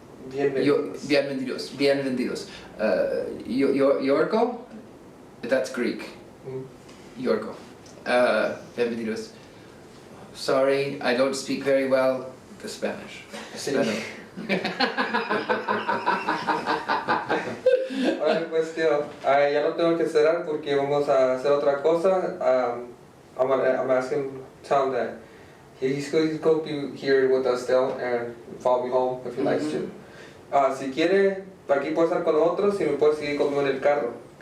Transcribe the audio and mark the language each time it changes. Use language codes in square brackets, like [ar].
[es] Bienvenidos. [en] Bienvenidos. Yorgo? That's Greek. Mm. [es] Yorgo. Bienvenidos. [en] Sorry, I don't speak very well the Spanish. Spanish. [es] Alright, pues tío, ya no tengo que cerrar porque vamos a hacer otra cosa. [en] I'm asking Tom that he's going to be here with us still and follow me home if he likes to. [es] Si quiere, aquí puede estar con nosotros y me puede seguir conmigo en el carro.